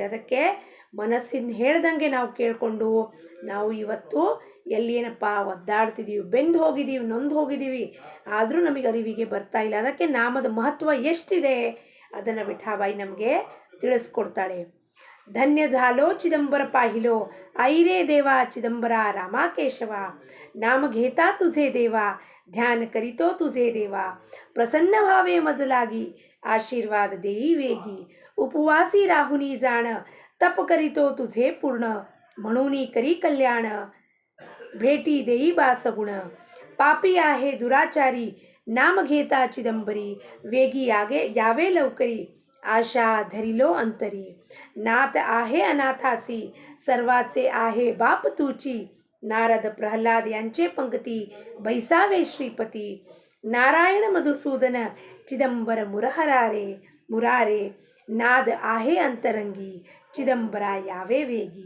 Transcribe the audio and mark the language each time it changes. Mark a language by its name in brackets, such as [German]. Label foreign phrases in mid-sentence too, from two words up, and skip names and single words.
[Kannada] ಅದಕ್ಕೆ ಮನಸ್ಸಿಂದ ಹೇಳ್ದಂಗೆ ನಾವು ಕೇಳಿಕೊಂಡು ನಾವು ಇವತ್ತು ಏನಪ್ಪ ಒದ್ದಾಡ್ತಿದ್ದೀವಿ, ಬೆಂದು ಹೋಗಿದ್ದೀವಿ, ನೊಂದು ಹೋಗಿದ್ದೀವಿ, ಆದರೂ ನಮಗೆ ಅರಿವಿಗೆ ಬರ್ತಾ ಇಲ್ಲ. ಅದಕ್ಕೆ ನಾಮದ ಮಹತ್ವ ಎಷ್ಟಿದೆ ಅದನ್ನು ವಿಠಾಬಾಯಿ ನಮಗೆ ತಿಳಿಸ್ಕೊಡ್ತಾಳೆ. [Marathi] धन्य झालो चिदंबर पाहिलो ऐरे देव चिदंबर रामाकेशव नाम घेता तुझे देवा ध्यान करीतो तुझे देवा प्रसन्न भावे मजलागी आशीर्वाद देई वेगी उपवासी राहुनी जाण तप करीतो तुझे पूर्ण म्हणून करी कल्याण भेटी देई बासगुण पापी आहे दुराचारी नाम घेता चिदंबरी वेगी यावे लवकरी आशा धरिलो अंतरी नाथ आहे अनाथासी सर्वाचे आहे बाप तुची नारद प्रल्हाद यांचे पंक्ती बैसावे श्रीपती नारायण मधुसूदन चिदंबर मुरारे नाद आहे अंतरंगी चिदंबरा यावे वेगी.